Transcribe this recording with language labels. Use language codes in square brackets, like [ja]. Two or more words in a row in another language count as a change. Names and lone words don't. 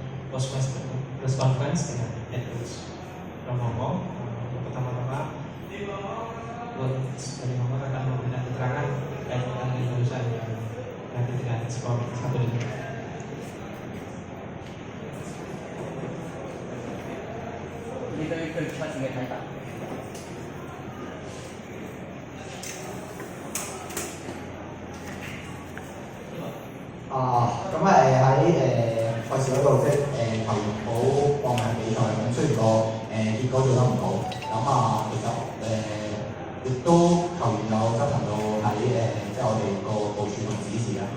[en] post press conference dengan head coach from Hongkong. [id] Pertama-tama coach dari Hongkong akan memberikan keterangan terkait dengan barusan yang nanti dengan skor 1-5. [yue] 你對賽事嘅睇法？咁喺賽事嗰度，即係球員好搏命比賽，咁雖然個結果做得唔好，咁其實亦都球員有執行到喺即係我哋個部署同指示啦。